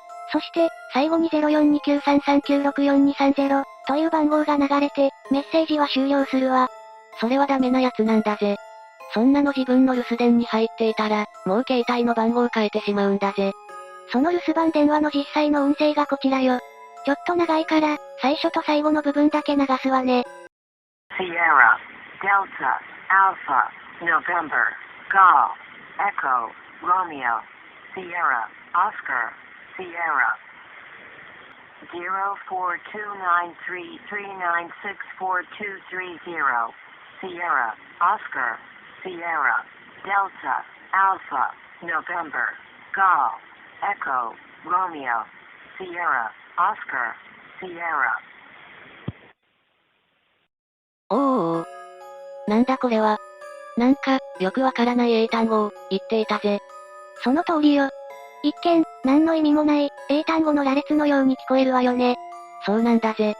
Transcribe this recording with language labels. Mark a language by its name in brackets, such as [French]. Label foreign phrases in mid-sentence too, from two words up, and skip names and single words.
[Japanese] そして、最後に042933964230という番号が流れて、メッセージは終了するわ。それはダメなやつなんだぜ。そんなの自分の留守電に入っていたら、もう携帯の番号を変えてしまうんだぜ。その留守番電話の実際の音声がこちらよ。ちょっと長いから、最初と最後の部分だけ流すわね。 [English] Sierra, Delta, Alpha, November, Golf, Echo, Romeo, Sierra, Oscar, Sierra. 042933964230 Sierra, Oscar, Sierra, Delta, Alpha, November, Golf, Echo, Romeo, Sierra, Oscar, Sierra. [Japanese] おー。なんだこれは。なんか、よくわからない英単語を、言っていたぜ。その通りよ。一見、何の意味もない、英単語の羅列のように聞こえるわよね。そうなんだぜ。